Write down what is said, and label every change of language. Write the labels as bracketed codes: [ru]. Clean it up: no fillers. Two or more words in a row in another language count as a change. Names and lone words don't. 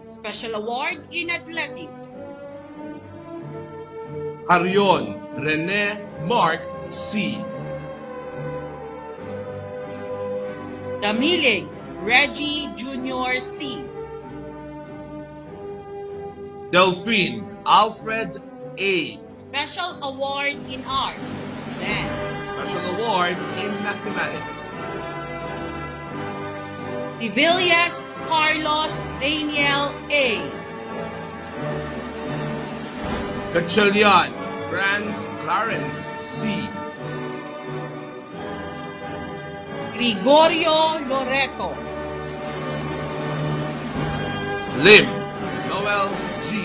[en] Special Award in Athletics. Carrion Rene Mark C. Damilig Reggie Jr. C. Delphine Alfred A. Special Award in Arts, Dance. Special Award in Mathematics. Civilias Carlos Daniel A. Gatchalian Franz Clarence C. Gregorio Loreto. Lim Noel G.